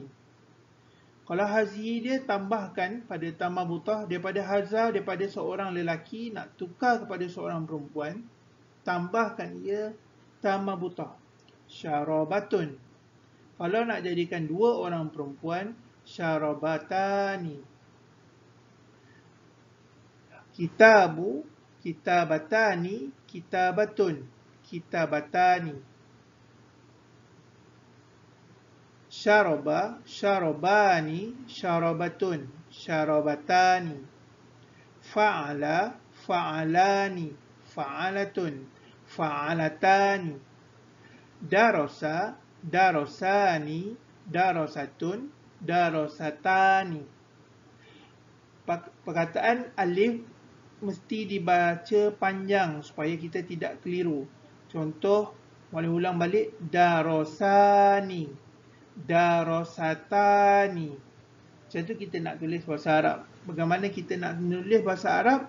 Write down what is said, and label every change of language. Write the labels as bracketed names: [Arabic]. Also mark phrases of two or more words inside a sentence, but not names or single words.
[Malay] Kalau hazihi dia tambahkan pada [Arabic] تاء مربوطة [Malay] daripada haza, daripada seorang lelaki nak tukar kepada seorang perempuan, tambahkan ia [Arabic] تاء مربوطة. Syarabatun. [Malay] Kalau nak jadikan dua orang perempuan, [Arabic] syarabatani. كتاب، كتابتان، كتابة، كتابتان. شرب، شربان، شربة، شربتان. فعل، فعلان، فعلة، فعلتان. درس، درسان، درسة، درستان. [Malay] Perkataan alif mesti dibaca panjang supaya kita tidak keliru. Contoh, boleh ulang balik, [Arabic] درسان، درستان. [Malay] Macam tu kita nak tulis bahasa Arab. Bagaimana kita nak menulis bahasa Arab?